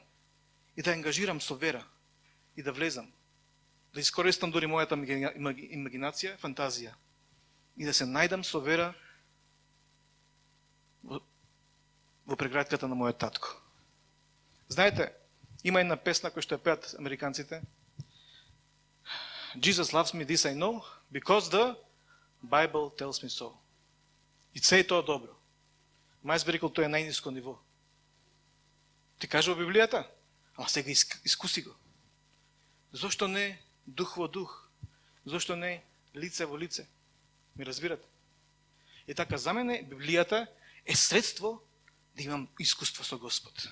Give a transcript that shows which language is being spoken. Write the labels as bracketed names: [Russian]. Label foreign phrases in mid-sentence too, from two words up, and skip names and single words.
[Macedonian] И да ангажирам со вера. И да влезам. Да искористам дори мојата имагинација, фантазија. И да се најдам со вера во преградката на мојот татко. Знаете, има една песна која што ја пеат американците. [English] Jesus loves me, this I know, because the Bible tells me so. [Macedonian] И се е тоа добро. Мајс би рекол, тоа е најниско ниво. Ти кажа во Библијата, ама сега искуси го. Зошто не дух во дух? Зошто не лице во лице? Ми разбирате? И така, за мене Библијата е средство да имам искуство со Господ.